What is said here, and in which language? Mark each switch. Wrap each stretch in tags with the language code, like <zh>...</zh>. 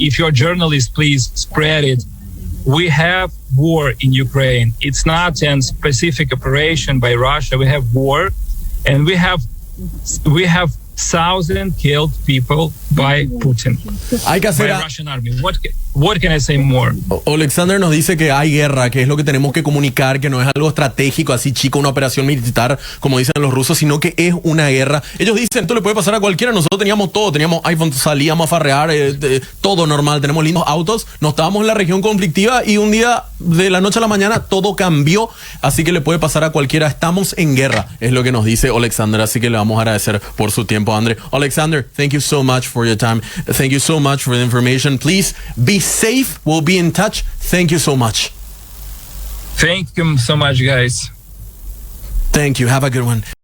<en>If you're a journalist, please spread it. We have war in Ukraine. It's not a specific operation by Russia. We have war, and we have 1,000 killed people by Putin.</en> <es>Hay que hacer</es> <en>by Russian army. What can I say more?</en> <es>Alexander nos dice que hay guerra, que es lo que tenemos que comunicar, que no es algo estratégico, así chico, una operación militar, como dicen los rusos, sino que es una guerra. Ellos dicen, esto le puede pasar a cualquiera. Nosotros teníamos todo, teníamos iPhone, salíamos a farrear, todo normal, tenemos lindos autos, no estábamos en la región conflictiva y un día, de la noche a la mañana, todo cambió, así que le puede pasar a cualquiera. Estamos en guerra, es lo que nos dice Alexander, así que le vamos a agradecer por su tiempo, André.</es> <en>Alexander, thank you so much for your time. Thank you so much for the information. Please be safe. We'll be in touch. Thank you so much. Thank you so much, guys. Thank you. Have a good one.</en>